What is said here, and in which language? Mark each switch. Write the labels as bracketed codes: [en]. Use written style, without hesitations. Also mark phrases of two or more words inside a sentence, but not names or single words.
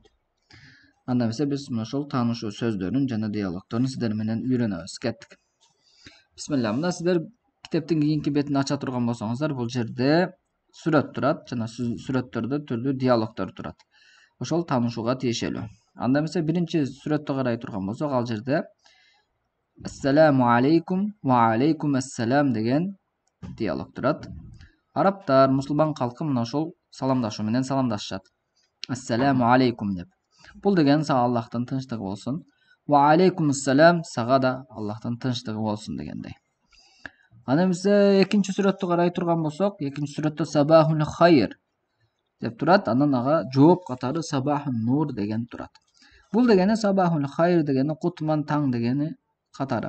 [ky] Анда эмесе биз ошол таанышуу сөздөрүн жана диалогторун сиздер менен үйрөнөбүз. Кеттик. Бисмилла. Мында сиздер китептин кийинки бетин ача турган болсоңуздар, бул жерде сүрөт турат жана сүрөттөрдө түрлүү диалогтор турат. Ошол таанышууга тиешелүү. Анда эмесе биринчи сүрөттө карай турган болсок, ал жерде [ar] السلام عليكم وعليكم السلام [ky] деген диалог турат. Арабтар, мусулман калкы мына ошол саламдашуу менен саламдашышат. [ar] السلام عليكم деп. [ky] Бул деген сага Аллахтын тынчтыгы болсун. [ar] وعليكم السلام, [ky] сага да Аллахтын тынчтыгы болсун дегендей. Аны эмесе экинчи сүрөттү карай турган болсок, экинчи сүрөттө [ar] صباح الخير [ky] деп турат. Анан ага жооп катары [ar] صباح النور [ky] деген турат. Бул дегени [ar] صباح الخير [ky] дегени кутман таң дегени катары.